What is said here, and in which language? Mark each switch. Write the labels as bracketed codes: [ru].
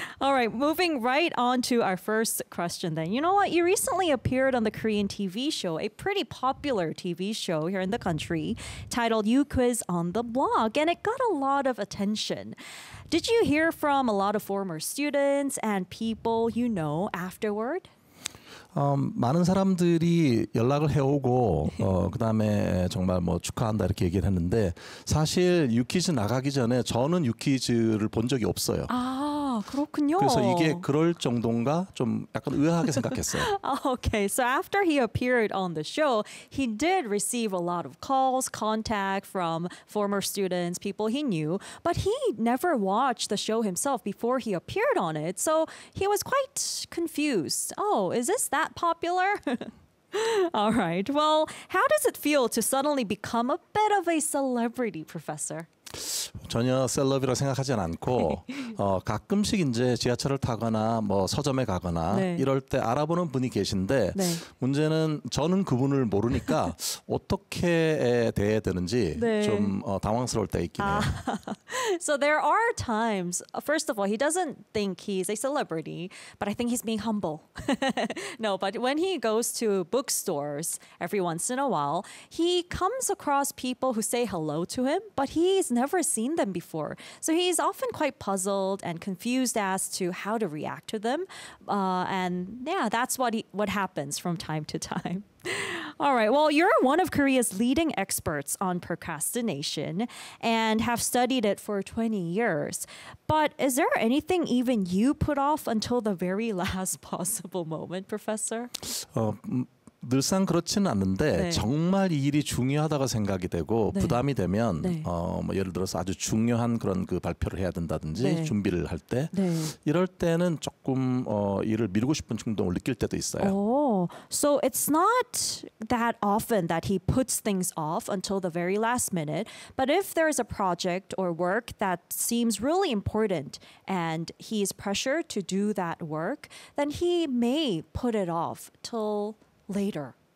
[en] All right, moving right on to our first question then. You know what? You recently appeared on the Korean TV show, a pretty popular TV show here in the country, titled You Quiz on the Blog, and it got a lot of attention. Did you hear from a lot of former students and people you know afterward? [ko] 많은 사람들이 연락을 해오고 그다음에 정말 뭐 축하한다 이렇게 얘기를 했는데 사실 유퀴즈 나가기 전에 저는 유퀴즈를 본 적이 없어요. 아, 그렇군요. 그래서 이게 그럴 정도인가 좀 약간 의아하게 생각했어요. [en] Okay, so after he appeared on the show, he did receive a lot of calls, contact from former students, people he knew, but he never watched the show himself before he appeared on it. So he was quite confused. Oh, is this that popular? All right. Well, how does it feel to suddenly become a bit of a celebrity, Professor? [ko] 전혀 셀럽이라고 생각하지는 않고 가끔씩 이제 지하철을 타거나 뭐 서점에 가거나 네. 이럴 때 알아보는 분이 계신데 네. 문제는 저는 그분을 모르니까 어떻게 대해야 되는지 네. 좀 당황스러울 때 있긴 해요. [en] So there are times, first of all, he doesn't think he's a celebrity, but I think he's being humble. No, but when he goes to bookstores every once in a while, he comes across people who say hello to him, but he's never seen them before. So he's often quite puzzled and confused as to how to react to them. And yeah, that's what happens from time to time. All right. Well, you're one of Korea's leading experts on procrastination and have studied it for 20 years. But is there anything even you put off until the very last possible moment, Professor? [ko] 늘상 그렇지는 않는데 네. 정말 이 일이 중요하다고 생각이 되고 네. 부담이 되면 네. 뭐 예를 들어서 아주 중요한 그런 그 발표를 해야 된다든지 네. 준비를 할 때 네. 이럴 때는 조금 일을 미루고 싶은 충동을 느낄 때도 있어요. [en] Oh. So it's not that often that he puts things off until the very last minute, but if there is a project or work that seems really important and he is pressured to do that work, then he may put it off till later.